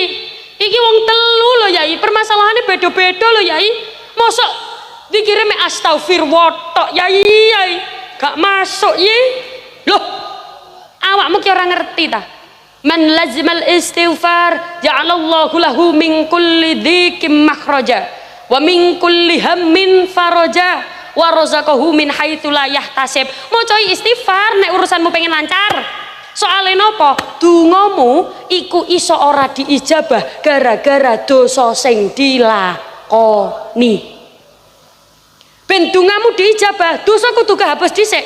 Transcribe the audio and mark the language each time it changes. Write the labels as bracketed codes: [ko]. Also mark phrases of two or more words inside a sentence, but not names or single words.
[jv] Iki wong telu lho Yai, [id] permasalahannya beda-beda [jv] lho Yai. Mosok dikirim astagfirullah tok Yai gak masuk Yai. Loh, awakmu ki ora ngerti ta? [ar] من لزم الاستغفار جعل الله له من كل ضيق مخرجا ومن كل هم فرجا ورزقه من حيث لا يحتسب. [jv] Maca istighfar nek urusanmu pengen lancar. Soale napa? Dongamu iku iso ora diijabah gara-gara dosa sing dilakoni. Ben dongamu diijabah, dosa kudu kehapus dhisik.